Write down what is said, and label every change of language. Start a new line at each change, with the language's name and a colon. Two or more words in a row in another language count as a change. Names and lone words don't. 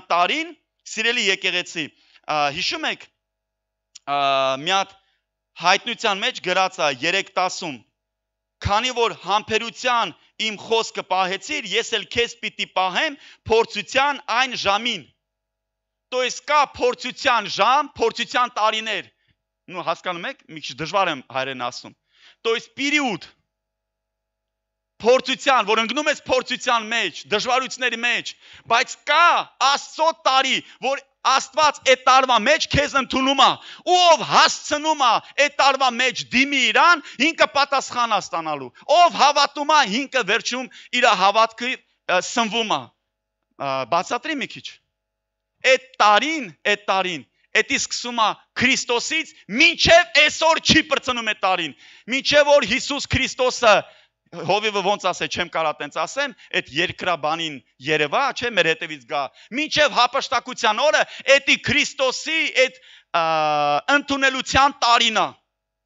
Armenian: տարին սիրելի եկեղեցի հիշում եք մի հատ հայտնության մեջ գրած է 3:10 Քանի որ համբերության իմ խոսքը պահեցիր, ես էլ քեզ պիտի պահեմ փորձության այն ժամին։
Russian: То есть
Armenian: կա փորձության ժամ, փորձության տարիներ։ Ну հասկանում եք, մի քիչ դժվար եմ հայերեն ասում։
Russian: То есть период
Armenian: փորձության, որ ընկնում ես փորձության մեջ, դժվարությունների մեջ, բայց կա Աստծո տարի, որ Աստված այդ տարվա մեջ քեզ ընդունում է, ով հասցնում է այդ տարվա մեջ դիմի իրան, ինքը պատասխան է ստանալու։ Ով հավատում է, ինքը վերջում իր հավատքը սնվում է։ Բացատրի մի քիչ։ Այդ տարին, էդի սկսում է Քրիստոսից, մինչև այսօր չի բրցնում այդ տարին։ Մինչև որ Հիսուս Քրիստոսը Հովիվը ոնց ասե, չեմ կարա տենց ասեմ, այդ երկրաբանին երևա, չէ, մեր հետևից գա։ Մինչև հապշտակության օրը, էդի Քրիստոսի այդ ընդունելության տարին է։